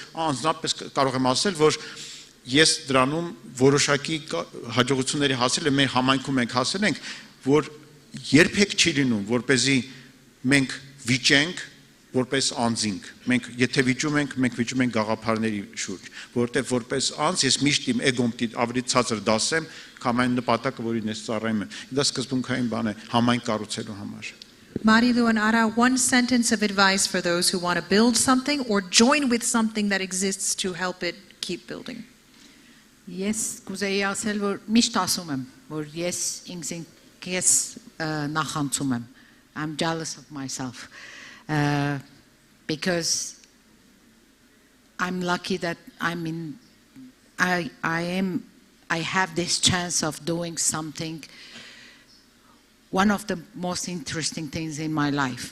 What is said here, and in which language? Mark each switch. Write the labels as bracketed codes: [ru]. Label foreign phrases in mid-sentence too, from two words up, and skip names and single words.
[hy] անձնապես կարող եմ ասել որ ես դրանում որոշակի հաջողությունների հասել եմ մեր համայնքում ենք հասել ենք որ երբեք չի լինում որպեսզի մենք վիճենք որպես անձինք մենք եթե վիճում ենք մենք վիճում ենք գաղափարների շուրջ որտեղ որպես անձ ես միշտ իմ էգոմ ավելի ցածր դասեմ քան այն նպատակը որին ես ծառայում եմ դա սկզբունքային բան է համայնք կառուցելու համար [en] Marilu and Ara, one sentence of advice for those who want to build something or join with something that exists to help it keep building. [hy] Ես կուզեի ասել, որ միշտ ասում եմ, որ ես ինքս նախանցում եմ. [en] I'm jealous of myself. Because I'm lucky that I have this chance of doing something, one of the most interesting things in my life.